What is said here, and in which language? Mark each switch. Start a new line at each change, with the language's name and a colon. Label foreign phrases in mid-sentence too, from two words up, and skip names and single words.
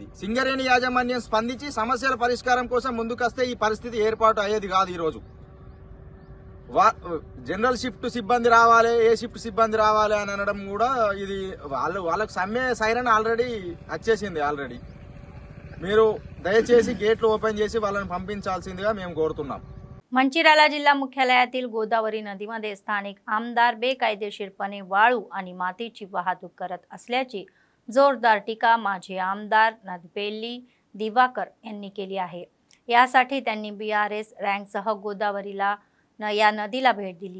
Telugu: సింగరేణి యాజమాన్యం స్పందించి సమస్యల పరిష్కారం కోసం ముందుకొస్తే ఈ పరిస్థితి ఏర్పాటు అయ్యేది కాదు. ఈరోజు
English: general shift
Telugu: సిబ్బంది రావాలి, ఏ షిఫ్ట్ సిబ్బంది రావాలి అని అనడం కూడా ఇది వాళ్ళకు సమ్మె
English: siren already
Telugu: వచ్చేసింది. ఆల్రెడీ మీరు దయచేసి గేట్లు ओपन చేసి వాళ్ళని పంపించాల్సిందిగా మేము కోరుతున్నాం.
Marathi: मंचिराला जिल्हा मुख्यालयातील गोदावरी नदीमध्ये स्थानिक आमदार बेकायदेशीरपणे वाळू आणि मातीची वाहतूक करत असल्याची जोरदार टीका माजी आमदार नदपेल्ली दिवाकर यांनी केली आहे. यासाठी त्यांनी BRS रँकसह गोदावरीला या नदीला भेट दिली.